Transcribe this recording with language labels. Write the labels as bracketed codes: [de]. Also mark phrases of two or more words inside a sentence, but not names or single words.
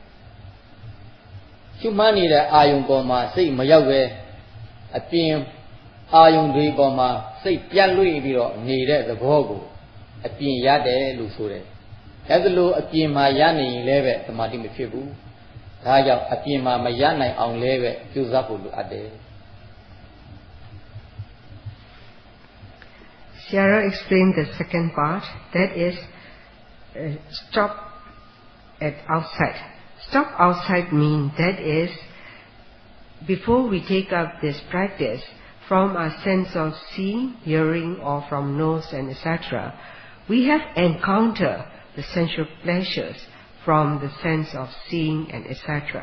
[my] ရှုမှတ်နေတဲ့အာယုံပေါ်မှာစိတ်မရောက်ပဲအပြင်အာယုံတွေပေါ်မှာစိတ်ပြတ်လွင့်ပြီးတော့နေတဲ့သဘောကိုအပြင်ရတယ်လို့ဆိုတယ်။အဲဒါလို့အပြင်မှာရနေရင်လည်းပဲသမာဓိမဖြစ်ဘူး။ဒါကြောင့်အပြင်မှာမရနိုင်အောင်လည်းပဲကြိုးစားဖို့လိုအပ်တယ်။ [en] Sayadaw explained the second part, that is stop at outside. Stop outside means that is before we take up this practice from a sense of seeing, hearing, or from nose and etc., we have encountered the sensual pleasures from the sense of seeing and etc.